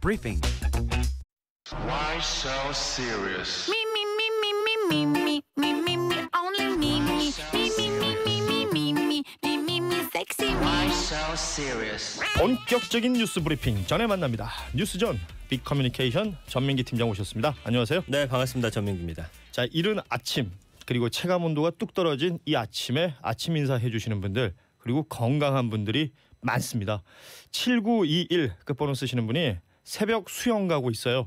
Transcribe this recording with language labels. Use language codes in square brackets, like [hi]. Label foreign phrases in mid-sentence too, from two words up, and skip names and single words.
[en] briefing. Why so serious? Me, me, me, me, me, me, me, me, me, me, only me, me, me, me, me, me, me, me, me, me, me, me, sexy me. Why so serious? [ko] 본격적인 뉴스 브리핑 전에 만납니다. 뉴스전 빅커뮤니케이션 전민기 팀장 오셨습니다. 안녕하세요. 네, 반갑습니다. 전민기입니다. 자, 이른 아침 그리고 체감 온도가 뚝 떨어진 이 아침에 아침 인사 해주시는 분들 그리고 건강한 분들이 많습니다. 7921 끝번호 쓰시는 분이 새벽 수영 가고 있어요.